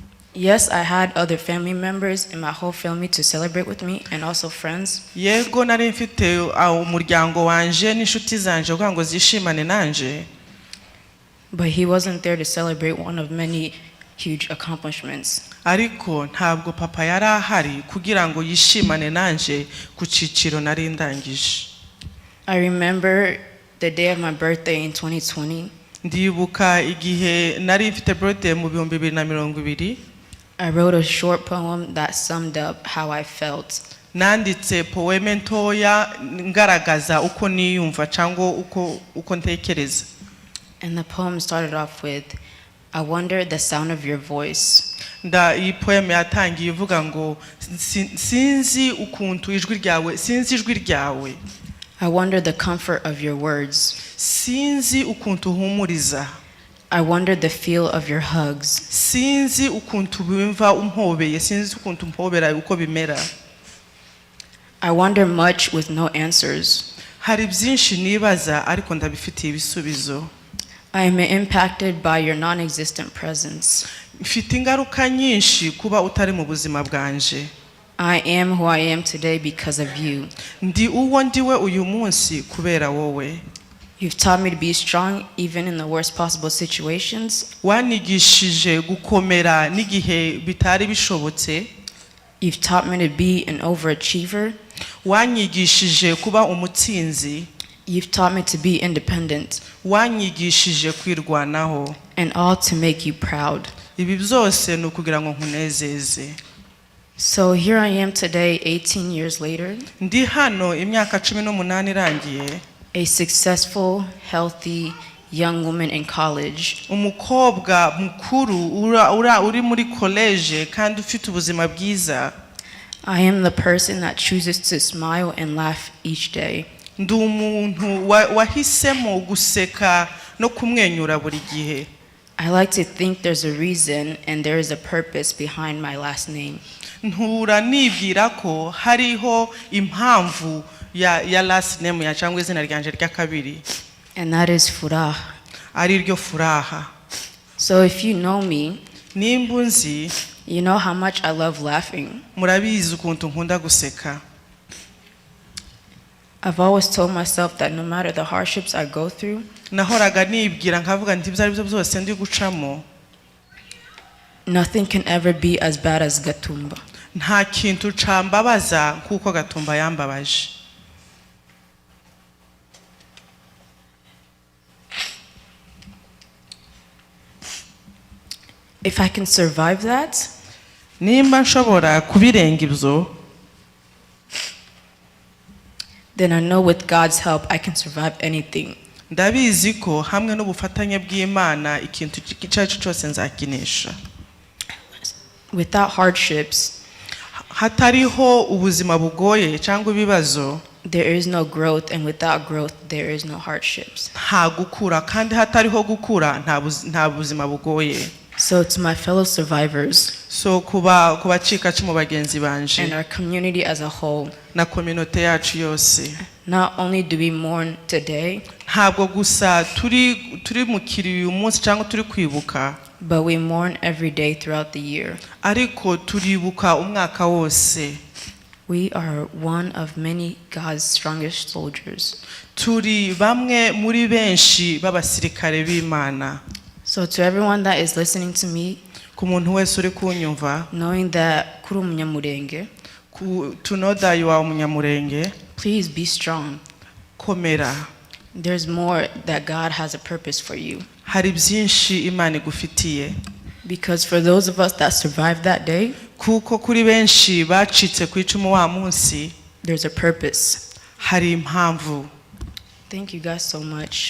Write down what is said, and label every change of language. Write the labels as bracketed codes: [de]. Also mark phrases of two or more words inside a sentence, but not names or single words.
[en] Yes, I had other family members in my whole family to celebrate with me and also friends. [rw] Yego nari mfite umuryango wanje n'inshuti zanje kugira ngo zishimane nanje. [en] But he wasn't there to celebrate one of many huge accomplishments. [rw] Ariko ntabwo papa yari ahari kugira ngo yishimane nanje ku ciciro nari ndangije. [en] I remember the day of my birthday in 2020. [rw] Ndibuka igihe nari mfite birthday mu 2020. [en] I wrote a short poem that summed up how I felt. [rw] Nanditse poeme ntoya ngaragaza uko niyumva cyangwa uko ntekereza. [en] And the poem started off with, I wonder the sound of your voice. [rw] Iyi poeme yatangiye ivuga ngo sinzi ukuntu ijwi ryawe, sinzi ijwi ryawe. [en] I wonder the comfort of your words. [rw] Sinzi ukuntu humuriza. [en] I wonder the feel of your hugs. [rw] Sinzi ukuntu bimva umpobeye, sinzi ukuntu mpobera uko bimera. [en] I wonder much with no answers. [rw] Hari byinshi nibaza ariko ndabifitiye ibisubizo. [en] I am impacted by your non-existent presence. [rw] Mfite ingaruka nyinshi kuba utari mu buzima bwanje. [en] I am who I am today because of you. [rw] Ndi uwo ndiwe uyu munsi kubera wowe. [en] You've taught me to be strong even in the worst possible situations. [rw] Wanigishije gukomera n'igihe bitari bishobotse. [en] You've taught me to be an overachiever. [rw] Wanyigishije kuba umutsinzi. [en] You've taught me to be independent. [rw] Wanyigishije kwirwanaho. [en] And all to make you proud. [rw] Ibi byose ni ukugira ngo nkunezeze. [en] So here I am today, 18 years later. [rw] Ndi hano imyaka 18 irangiye. [en] A successful, healthy young woman in college. [rw] Umukobwa mukuru uri muri college kandi ufite ubuzima bwiza. [en] I am the person that chooses to smile and laugh each day. [rw] Ndi umuntu wahisemo guseka no kumwenyura buri gihe. [en] I like to think there's a reason and there is a purpose behind my last name. [rw] Ntura nibwira ko hariho impamvu ya [en] last name [rw] ya cyangwa izina ryanje rya kabiri. [en] And that is Furaha. [rw] Ari ryo Furaha. [en] So if you know me, [rw] nimbunzi, [en] you know how much I love laughing. [rw] Murabizi ukuntu nkunda guseka. [en] I've always told myself that no matter the hardships I go through, [rw] nahoraga nibwira nkavuga nti byari byo byose ndi gucamo, [en] nothing can ever be as bad as Gatumba. [rw] Nta kintu cambabaza kuko Gatumba yambabaje. [en] If I can survive that, [rw] nimba nshobora kubirenga ibyo, [en] then I know with God's help I can survive anything. [rw] Ndabizi ko hamwe n'ubufatanye bw'Imana ikintu cyacu cyose nzakinesha. [en] Without hardships, [rw] hatariho ubuzima bugoye cyangwa ibibazo, [en] there is no growth, and without growth there is no hardships. [rw] Nta gukura, kandi hatariho gukura nta buzima bugoye. [en] So to my fellow survivors, [rw] so kubacika mu bagenzi banje, [en] and our community as a whole, [rw] na community yacu yose, [en] not only do we mourn today, [rw] ntabwo gusa turi mukiri uyu munsi cyangwa turi kwibuka, [en] but we mourn every day throughout the year. [rw] Ariko turibuka umwaka wose. [en] We are one of many God's strongest soldiers. [rw] Turi bamwe muri benshi b'abasirikare b'Imana. [en] So to everyone that is listening to me, [rw] ku muntu wese uri kunyumva, [en] knowing that [rw] kuri umunyamurenge, [en] to know that you are umunyamurenge, please be strong. [rw] Komera. [en] There's more that God has a purpose for you. [rw] Hari byinshi Imana igufitiye. [en] Because for those of us that survived that day, [rw] kuko kuri benshi bacitse ku icumu wa munsi, [en] there's a purpose. [rw] Hari impamvu. [en] Thank you guys so much.